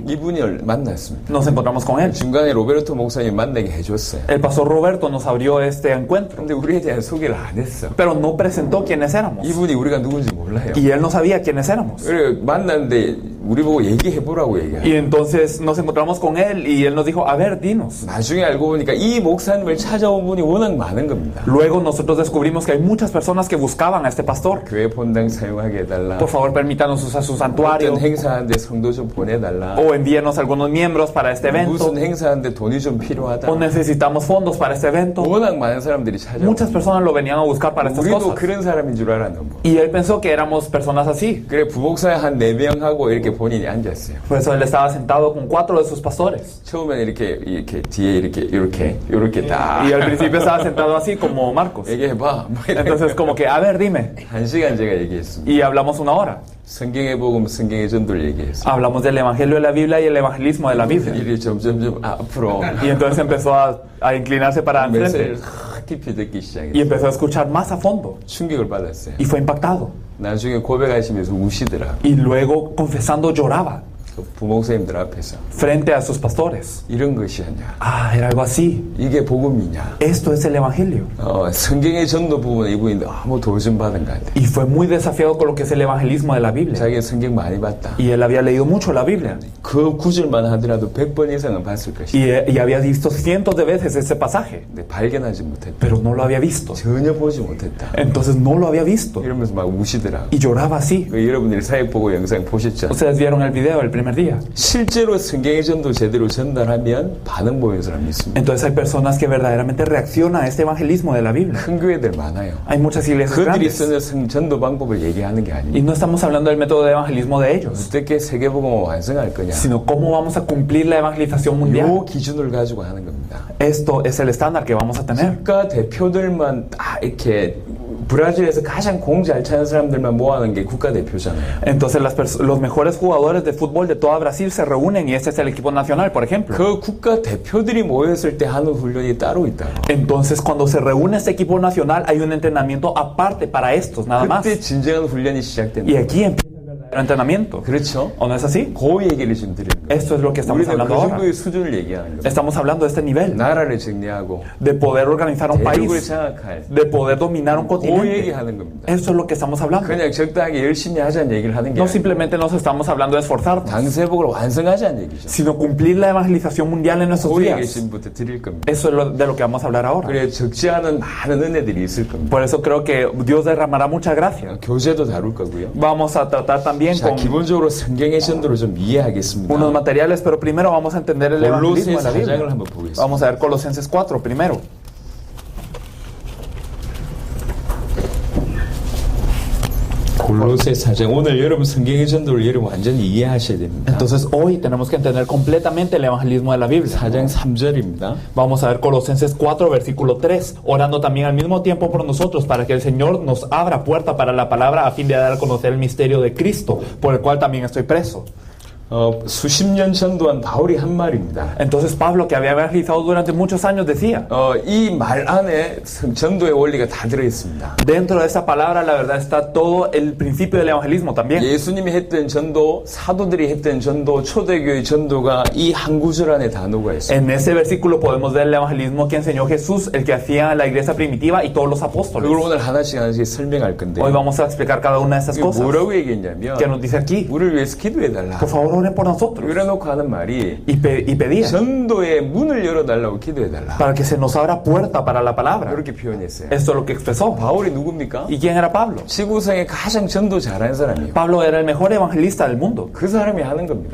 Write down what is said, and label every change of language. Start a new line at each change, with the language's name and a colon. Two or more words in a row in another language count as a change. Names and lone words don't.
Korean: 이분을 만났습니다.
Spanish: Nos encontramos con él.
Korean: 중간에 로베르토 목사님 만나게 해줬어요.
Spanish: El pastor Roberto nos abrió este encuentro,
Korean: 근데 우리에 대한 소개를 안 했어.
Spanish: pero no presentó quiénes éramos.
Korean: 이분이 우리가 누군지 몰라요.
Spanish: Y él no sabía quiénes éramos.
Korean: 그래 만났는데 우리 보고 얘기해보라고 얘기해요.
Spanish: Y entonces nos encontramos con él y él nos dijo, a ver, dinos.
Korean: 나중에 알고 보니까 이 목사님을 찾아온 분이 워낙 많은 겁니다.
Spanish: Luego nosotros descubrimos que hay muchas personas que buscaban a este pastor.
Korean: 교회 본당 사용하게 해달라.
Spanish: Por favor, permítanos usar su santuario
Korean: 어떤 행사하는데 성도 좀 보내달라.
Spanish: o envíenos algunos miembros para este evento
Korean: 무슨 행사하는데 돈이 좀 필요하다.
Spanish: o necesitamos fondos para este evento.
Korean: 워낙 많은 사람들이 찾아오고
Spanish: Muchas personas lo venían a buscar para estas
Korean: 우리도
Spanish: cosas.
Korean: 그런 사람인 줄 알았는 거.
Spanish: Y él pensó que éramos personas así.
Korean: 그래 부목사에 한 4명하고 이렇게 본인이 앉았어요.
Spanish: Por eso él estaba sentado con 4 de sus pastores.
Korean: 처음에는 이렇게 뒤에 이렇게 딱
Spanish: Y al principio estaba sentado así como Marcos.
Korean: 얘기해봐. 뭐
Spanish: Entonces como que, a ver, dime.
Korean: 1시간 제가 얘기했습니다.
Spanish: Y hablamos 1 hora.
Korean: 성경의 복음, 성경의 전도를 얘기했어요.
Spanish: Hablamos del evangelio de la Biblia y el evangelismo de la Biblia.
Korean: 일이 점점 앞으로
Spanish: Y entonces empezó a inclinarse para
Korean: 메시지를
Spanish: enfrente
Korean: 깊이 듣기
Spanish: y
Korean: 시작했어요.
Spanish: empezó a escuchar más a fondo.
Korean: 충격을 받았어요.
Spanish: Y fue impactado.
Korean: 나중에 고백하시면서 우시더라.
Spanish: Y luego, confesando, lloraba
Korean: 그 부목사님들 앞에서
Spanish: frente a sus pastores.
Korean: 이런 것이 아니야.
Spanish: Ah, era algo así.
Korean: 이게 복음이냐.
Spanish: Esto es el evangelio.
Korean: 성경의 전도 부분에 이분이 너무 도전받은 것 같아.
Spanish: Y fue muy desafiado con lo que es el evangelismo de la Biblia.
Korean: 자기가 성경 많이 봤다.
Spanish: Y él había leído mucho la Biblia.
Korean: 그 구절만 하더라도 100번 이상은 봤을 것이다.
Spanish: Y había visto cientos de veces ese pasaje.
Korean: 근데 발견하지 못했다.
Spanish: Pero no lo había visto.
Korean: 전혀 보지 못했다.
Spanish: Entonces no lo había visto.
Korean: 이러면서 막 우시더라.
Spanish: Y lloraba así.
Korean: 여러분들이 사역 보고 영상 보셨죠?
Spanish: Ustedes vieron el video el primer día.
Korean: 실제로 성경의 전도 제대로 전달하면 반응 보이는 사람이 있습니다.
Spanish: Entonces hay personas que verdaderamente reaccionan a este evangelismo de la Biblia.
Korean: 큰 교회들 많아요.
Spanish: Hay muchas iglesias
Korean: 그들이
Spanish: grandes.
Korean: 쓰는 전도 방법을 얘기하는 게
Spanish: Y
Korean: 아닙니다.
Spanish: no estamos hablando del método de evangelismo de ellos,
Korean: 어떻게 세계복음을 완성할 거냐.
Spanish: sino cómo vamos a cumplir la evangelización mundial.
Korean: 요 기준을 가지고 하는 겁니다.
Spanish: Esto es el estándar que vamos a tener.
Korean: 국가 대표들만 딱 이렇게 브라질에서 가장 공 잘 차는 사람들만 모아놓은 게 국가 대표잖아요.
Spanish: Entonces los mejores jugadores de fútbol de toda Brasil se reúnen y este es el equipo nacional, por ejemplo.
Korean: 그 국가 대표들이 모였을 때 하는 훈련이 따로 있다고.
Spanish: Entonces cuando se reúne este equipo nacional hay un entrenamiento aparte para estos, nada más.
Korean: 그때 진정한 훈련이
Spanish: Y
Korean: 시작된다.
Spanish: aquí empieza el verdadero entrenamiento.
Korean: 그렇죠?
Spanish: ¿O no es así?
Korean: 그 얘기를 지금 드리는 거예요.
Spanish: Esto es lo que estamos
Korean: 우리는 그
Spanish: hablando ahora.
Korean: 정도의 수준을 얘기하는 거예요.
Spanish: Estamos hablando de este nivel,
Korean: 나라를 정리하고
Spanish: de poder organizar un
Korean: 대륙을
Spanish: país,
Korean: 장악할
Spanish: de poder dominar un
Korean: 그
Spanish: continente.
Korean: 얘기하는 겁니다.
Spanish: Eso es lo que estamos hablando.
Korean: 그냥 적당하게 열심히 하자는 얘기를 하는 게
Spanish: No
Korean: 아니에요.
Spanish: simplemente nos estamos hablando de esforzarnos,
Korean: 당세복을 완성하자는 얘기죠.
Spanish: sino cumplir la evangelización mundial en nuestros
Korean: 그 얘기를
Spanish: días.
Korean: 지금부터 드릴 겁니다.
Spanish: Eso es de lo que vamos a hablar ahora.
Korean: 그래 적지 않은 많은 은혜들이 있을 겁니다.
Spanish: Por eso creo que Dios derramará mucha gracia.
Korean: 교재도 다룰 거고요.
Spanish: Vamos a tratar también
Korean: 자,
Spanish: con
Korean: 기본적으로 성경의 전도를 좀 이해하겠습니다.
Spanish: unos materiales, pero primero vamos a entender el evangelismo de la
Korean: 골로새 4장을
Spanish: Biblia.
Korean: 한번 보겠습니다.
Spanish: Vamos a ver Colosenses 4 primero.
Korean: 골로새 4장 오늘 여러분 성경의 전도를 여러분 완전히 이해하셔야 됩니다.
Spanish: Entonces hoy tenemos que entender completamente el evangelismo de la Biblia.
Korean: 4장 3절입니다.
Spanish: Vamos a ver Colosenses 4, versículo 3, orando también al mismo tiempo por nosotros para que el Señor nos abra puerta para la palabra a fin de dar a conocer el misterio de Cristo, por el cual también estoy preso.
Korean: 수십 년 전도한 바울이 한 말입니다.
Spanish: Entonces Pablo, que había evangelizado durante muchos años, decía,
Korean: 이 말 안에 전도의 원리가 다 들어있습니다.
Spanish: dentro de esa palabra la verdad está todo el principio del evangelismo también.
Korean: 예수님이 했던 전도, 사도들이 했던 전도, 초대교회 전도가 이 한 구절 안에 다 녹아 있습니다.
Spanish: En ese versículo podemos ver el evangelismo que enseñó Jesús, el que hacía la iglesia primitiva y todos los apóstoles.
Korean: 그걸 오늘 하나씩 설명할 건데.
Spanish: Hoy vamos a explicar cada una de esas cosas.
Korean: 뭐라고 얘기했냐면,
Spanish: ¿Qué nos dice aquí?
Korean: 우리를 위해서 기도해달라.
Spanish: Por favor, oren por nosotros.
Korean: 이래놓고 하는 말이
Spanish: Y pedía
Korean: 전도의 문을 열어달라고 기도해달라.
Spanish: para que se nos abra puerta para la palabra.
Korean: 그렇게 표현했어요.
Spanish: Esto es lo que expresó.
Korean: 바울이 누굽니까?
Spanish: ¿Y quién era Pablo?
Korean: 지구상에 가장 전도 잘하는 사람이에요.
Spanish: Pablo era el mejor evangelista del mundo.
Korean: 그 사람이 하는 겁니다.